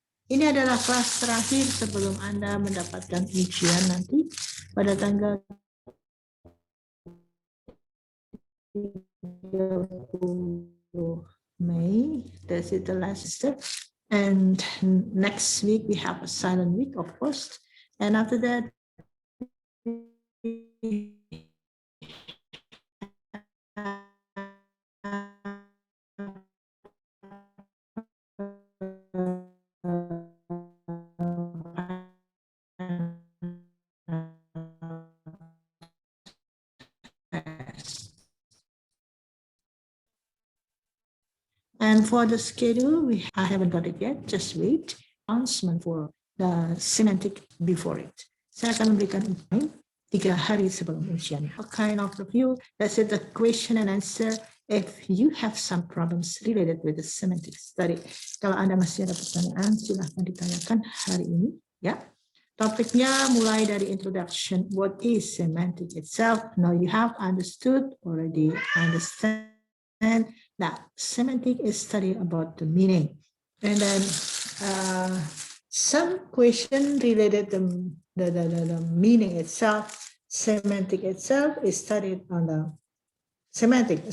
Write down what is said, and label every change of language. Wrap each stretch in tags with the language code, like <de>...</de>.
<id>Ini adalah kelas terakhir sebelum Anda mendapatkan ujian nanti pada tanggal 30 May.</id> <en>That's it, the last step. And next week we have a silent week, of course. And after that, and for the schedule, I haven't got it yet, just wait. Announcement for the semantic before it.</en> <id>Saya akan memberikan time 3 hari sebelum ujian.</id> <en>What kind of review? That's it, the question and answer. If you have some problems related with the semantic study.</en> <id>Kalau Anda masih ada pertanyaan, silahkan ditanyakan hari ini. Ya. Topiknya mulai dari introduction.</id> <en>What is semantic itself? Now you have understood, already understand that semantic is study about the meaning. And then some question related to the meaning itself, semantic itself is studied on the semantic.</en>